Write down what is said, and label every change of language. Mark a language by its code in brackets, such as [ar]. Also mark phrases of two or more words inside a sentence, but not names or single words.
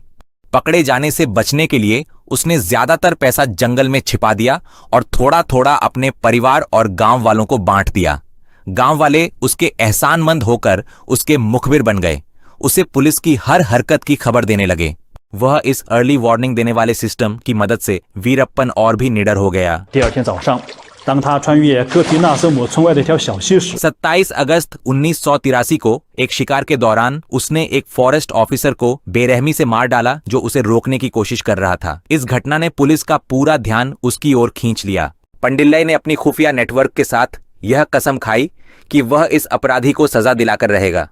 [hi] पकड़े जाने से बचने के लिए उसने ज्यादातर पैसा जंगल में छिपा दिया और थोड़ा थोड़ा अपने परिवार और गांव वालों को बांट दिया। गांव वाले उसके एहसानमंद होकर उसके मुखबिर बन गए। उसे पुलिस की हर हरकत की खबर देने लगे। वह इस [en] early warning [hi] देने वाले सिस्टम की मदद से वीरप्पन और भी निडर हो गया। [zh] 第二天早上，当他穿越戈提纳瑟姆村外的一条小溪时， [hi] 27 अगस्त 1983 को एक शिकार के दौरान उसने एक [en] forest officer [hi] को बेरहमी से मार डाला जो उसे रोकने की कोशिश कर रहा था। इस घटना ने पुलिस का पूरा ध्यान उसकी ओर खींच लिया। पंडिल्लई ने अपनी खुफिया नेटवर्क के साथ यह कसम खाई कि वह इस अपराधी को सजा दिलाकर रहेगा।